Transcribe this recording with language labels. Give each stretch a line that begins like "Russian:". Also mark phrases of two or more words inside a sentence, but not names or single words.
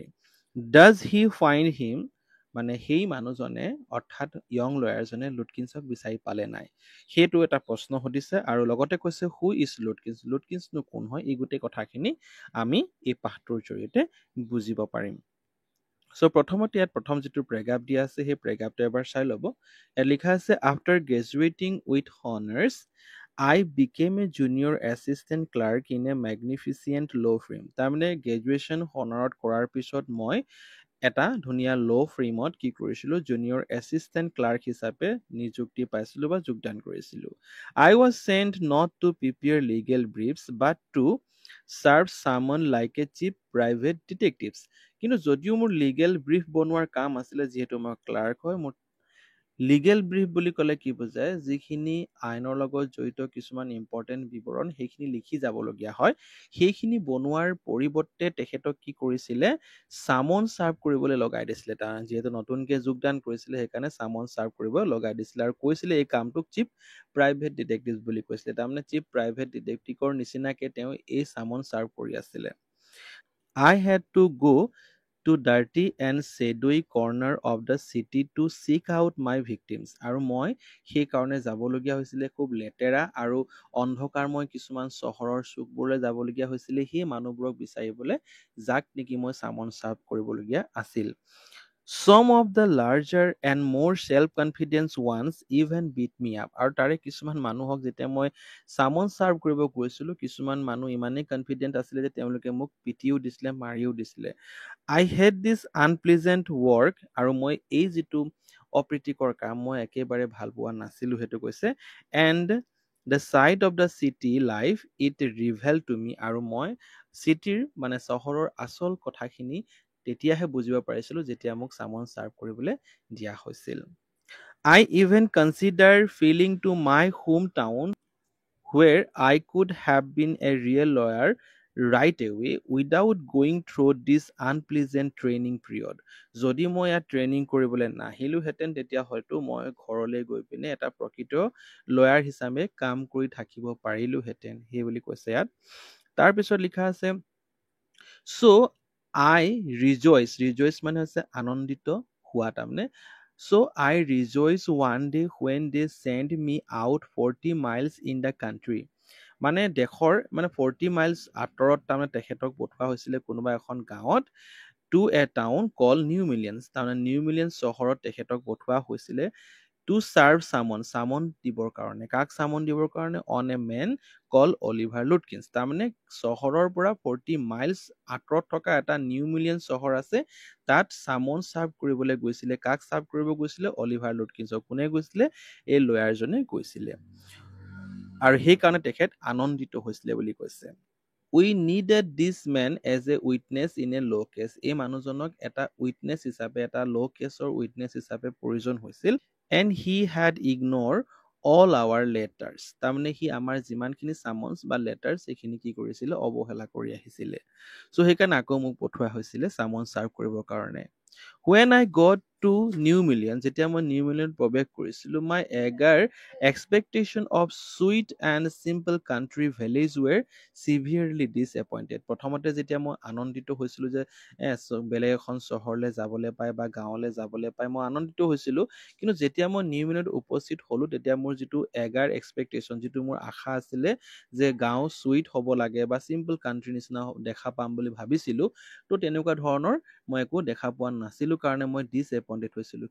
English: does he find him,
Assamese: মানে সেই মানুহজনে অৰ্থাৎ
English: young lawyerজনে
Assamese: লুটকিন্সক বিচাৰি পালে নাই, সেইটো এটা প্ৰশ্ন সুধিছে। আৰু লগতে কৈছে
English: who is Lutkins,
Assamese: লুটকিন্সনো কোন হয়? এই গোটেই কথাখিনি আমি এই পাঠটোৰ জৰিয়তে বুজিব পাৰিম। চ' প্ৰথমতে ইয়াত প্ৰথম যিটো প্ৰেগাপ দিয়া আছে, সেই প্ৰেগাপটো এবাৰ চাই ল'ব। ইয়াত লিখা আছে,
English: after graduating with honours I became a junior assistant clerk in a magnificent law firm.
Assamese: তাৰমানে গ্ৰেজুৱেশ্যন হনাৰত কৰাৰ পিছত মই এটা ধুনীয়া
English: law firmত
Assamese: কি কৰিছিলোঁ?
English: junior assistant clerk
Assamese: হিচাপে নিযুক্তি পাইছিলোঁ বা যোগদান কৰিছিলোঁ।
English: I was sent not to prepare legal briefs but to serve someone like a cheap private detectives.
Assamese: কিন্তু যদিও মোৰ
English: legal brief
Assamese: বনোৱাৰ কাম আছিলে, যিহেতু মই ক্লাৰ্ক হয়, মোৰ
English: legal brief
Assamese: বুলি ক'লে কি বুজায়? যিখিনি আইনৰ লগত জড়িত কিছুমান ইম্পৰ্টেণ্ট বিৱৰণ, সেইখিনি লিখি যাবলগীয়া হয়, সেইখিনি বনোৱাৰ পৰিৱৰ্তে তেখেতক কি কৰিছিলে?
English: summon serve
Assamese: কৰিবলৈ লগাই দিছিলে। যিহেতু নতুনকৈ যোগদান কৰিছিলে, সেইকাৰণে
English: summon serve
Assamese: কৰিব লগাই দিছিলে আৰু কৈছিলে এই কামটোক
English: cheap private detective
Assamese: বুলি কৈছিলে। তাৰমানে
English: cheap private detectiveৰ
Assamese: নিচিনাকৈ তেওঁ এই
English: summon serve
Assamese: কৰি আছিলে।
English: I had to go to dirty and shadowy corner of the city to seek out my victims.
Assamese: আৰু মই সেইকাৰণে যাবলগীয়া হৈছিলে খুব লেতেৰা আৰু অন্ধকাৰময় কিছুমান চহৰৰ চুকবোৰলৈ যাবলগীয়া হৈছিলে, সেই মানুহবোৰক বিচাৰিবলৈ, যাক নেকি মই
English: summon serve
Assamese: কৰিবলগীয়া আছিল।
English: Some of the larger and more self-confident ones even beat me up.
Assamese: আৰু তাৰে কিছুমান মানুহক যেতিয়া মই
English: summon serve
Assamese: কৰিব গৈছিলোঁ, কিছুমান মানুহ ইমানেই কনফিডেণ্ট আছিলে যে তেওঁলোকে মোক পিটিও দিছিলে, মাৰিও দিছিলে।
English: I hate this unpleasant work,
Assamese: আৰু মই এই যিটো অপ্ৰীতিকৰ কাম মই একেবাৰে ভাল পোৱা নাছিলোঁ, সেইটো কৈছে।
English: And the sight of the city life, it revealed to me,
Assamese: আৰু মই চিটিৰ মানে চহৰৰ আচল কথাখিনি তেতিয়াহে বুজিব পাৰিছিলোঁ যেতিয়া মোক
English: summon serve
Assamese: কৰিবলৈ দিয়া হৈছিল।
English: I even consider feeling to my hometown where I could have been a real lawyer right away without going through this unpleasant training period.
Assamese: যদি মই ইয়াত ট্ৰেইনিং কৰিবলৈ নাহিলোহেঁতেন, তেতিয়া হয়তো মই ঘৰলৈ গৈ পিনে এটা প্ৰকৃত লয়াৰ হিচাপে কাম কৰি থাকিব পাৰিলোহেঁতেন, সেই বুলি কৈছে ইয়াত। তাৰপিছত লিখা আছে,
English: so I rejoice, rejoice
Assamese: মানে হৈছে আনন্দিত হোৱা, তাৰমানে
English: so I rejoice one day when they sent me out 40 miles in the country.
Assamese: মানে দেশৰ মানে 40 miles আঁতৰত তাৰমানে তেখেতক পঠোৱা হৈছিলে কোনোবা এখন গাঁৱত,
English: to a town called New Millions,
Assamese: তাৰমানে নিউ মিলিয়ন্স চহৰত তেখেতক পঠোৱা হৈছিলে
English: to serve someone,
Assamese: চামন দিবৰ কাৰণে। কাক চামন দিবৰ কাৰণে?
English: on a man called অলিভাৰ লুটকিন্স।
Assamese: তাৰমানে চহৰৰ পৰা 40 miles আঁতৰত থকা এটা নিউ মিলিয়ন চহৰ আছে, তাত চামন চাৰ্ভ কৰিবলৈ গৈছিলে। কাক চাৰ্ভ কৰিব গৈছিলে? অলিভাৰ লুটকিন্সক। কোনে গৈছিলে? এই লয়াৰজনে গৈছিলে, আৰু সেইকাৰণে তেখেত আনন্দিত হৈছিলে বুলি কৈছে।
English: We needed this man as a witness in a law case.
Assamese: এই মানুহজনক এটা উইটনেছ হিচাপে, এটা
English: law caseৰ witness
Assamese: হিচাপে প্ৰয়োজন হৈছিল।
English: And he had ignored all our letters.
Assamese: তাৰমানে সি আমাৰ যিমানখিনি চামন্স বা লেটাৰ্ছ, সেইখিনি কি কৰিছিলে? অৱহেলা কৰি আহিছিলে। চ' সেইকাৰণে আকৌ মোক পঠোৱা হৈছিলে
English: summon serve
Assamese: কৰিবৰ কাৰণে।
English: When I got to New Million,
Assamese: যেতিয়া মই নিউ মিলিয়ন প্ৰৱেশ কৰিছিলোঁ,
English: my eager expectation of sweet and simple country villages were severely disappointed.
Assamese: প্ৰথমতে যেতিয়া মই আনন্দিত হৈছিলোঁ যে বেলেগ এখন চহৰলৈ যাবলৈ পাই বা গাঁৱলৈ যাবলৈ পাই মই আনন্দিত হৈছিলোঁ, কিন্তু যেতিয়া মই নিউ মিলিয়নত উপস্থিত হ'লোঁ তেতিয়া মোৰ যিটো
English: eager expectation,
Assamese: যিটো মোৰ আশা আছিলে যে গাঁও চুইট হ'ব লাগে বা
English: simple country
Assamese: নিচিনা দেখা পাম বুলি ভাবিছিলোঁ, তো তেনেকুৱা ধৰণৰ মই একো দেখা পোৱা নাছিলোঁ কাৰণে মই ডিছএপইণ্টেড হৈছিলোঁ।